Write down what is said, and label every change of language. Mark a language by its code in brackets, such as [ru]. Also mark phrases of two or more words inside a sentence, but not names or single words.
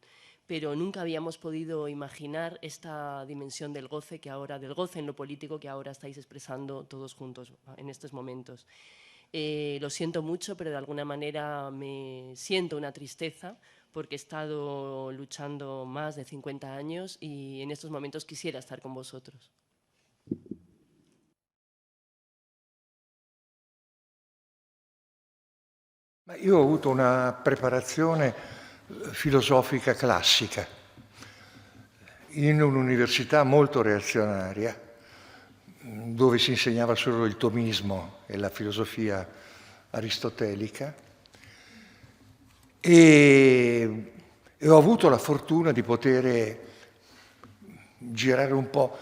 [es] Pero nunca habíamos podido imaginar esta dimensión del goce en lo político que ahora estáis expresando todos juntos en estos momentos. Lo siento mucho, pero de alguna manera me siento una tristeza porque he estado luchando más de 50 años y en estos momentos quisiera estar con vosotros. [it] Io ho avuto una preparazione filosofica classica in un'università molto reazionaria, dove si insegnava solo il tomismo e la filosofia aristotelica, e ho avuto la fortuna di poter girare un po'.